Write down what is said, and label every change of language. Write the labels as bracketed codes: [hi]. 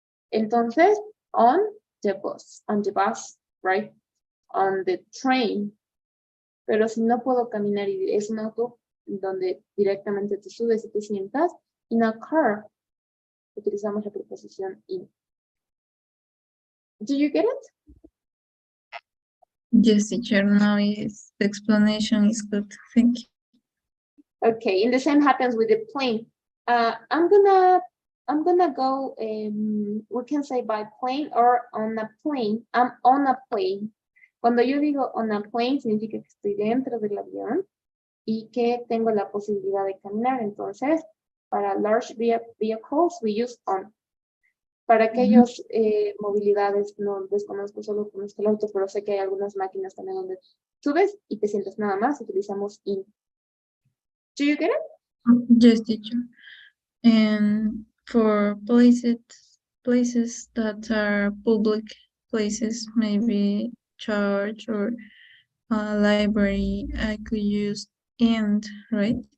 [es] Entonces, [en] on the bus, right? On the train. [es] Pero si no puedo caminar y es un auto donde directamente te subes y te sientas, [en] in a car, [es] utilizamos la preposición in. [en] Do you get it? Yes, teacher. Now is the explanation is good. Thank you. Okay, and the same happens with the plane. I'm gonna go, we can say by plane or on a plane. I'm on a plane. [es] Cuando yo digo [en] on a plane, [es] significa que estoy dentro del avión y que tengo la posibilidad de caminar. Entonces, para [en] large vehicles, we use on. [es] Para aquellos movilidades, no desconozco, solo conozco el auto, pero sé que hay algunas máquinas también donde subes y te sientas nada más, utilizamos in. [en] Do you get it? Yes, teacher. And for places that are public places, maybe church or library, I could use and, right?